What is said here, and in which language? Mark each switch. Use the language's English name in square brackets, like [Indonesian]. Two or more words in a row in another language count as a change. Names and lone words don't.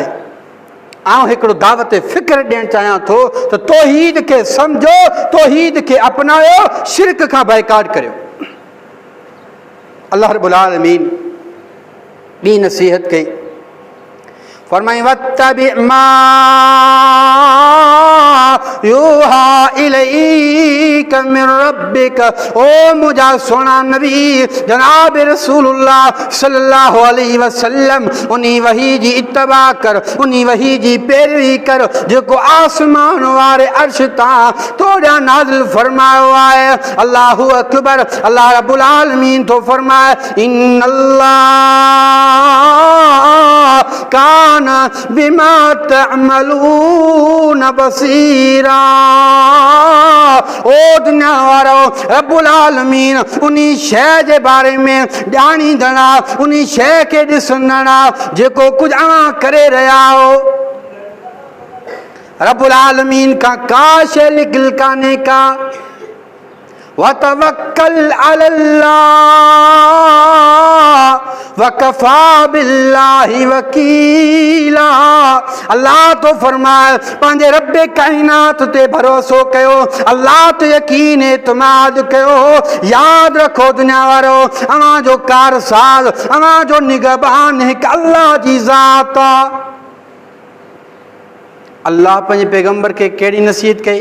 [Sindhi] आउं हिकिड़ो दावत फ़िक्र ॾियणु चाहियां थो त तौहीद खे सम्झो, तौहीद खे अपनायो, शिरक खां बाइकाट करियो। अल्लाह रब्बुल आलमीन ॿी नसीहत कई, फरमाई [Arabic] واتبع ما يوحى إليك من ربك, [Sindhi] ओ मुंहिंजा सोना नबी जनाब रसूलुल्लाह [Arabic] صلى الله عليه وسلم, [Sindhi] उन्ही वही जी इत्तबा कर, उन्ही वही जी पैरवी कर जेको आसमान वारे अर्श तां तोॾां नाज़िल फरमायो आहे। [Arabic] الله أكبر. [Sindhi] अल्लाह रब्बुल आलमीन तो फरमाए [Arabic] إن الله كان بما تعملون بصيرا. [Sindhi] ओ दुनिया वारो, रब्बुल आलमीन उन्ही शइ जे बारे में ॼाणींदड़, उन्ही शइ खे ॾिसंदड़ जेको कुझु अव्हां करे रहिया हो। रब्बुल आलमीन खां का शइ लिकियल कान्हे का। [Arabic] وتوكل على الله وكفى بالله وكيلا. [Sindhi] अल्लाह तो फरमाए पंहिंजे रब काइनात ते भरोसो कयो, अल्लाह ते यकीन एतमाद कयो। यादि रखो दुनिया वारो, अव्हांजो कारसाज़, अव्हांजो निगहबान हिकु अल्लाह जी ज़ात आहे। अल्लाह पंहिंजे पैगंबर खे कहिड़ी नसीहत कई?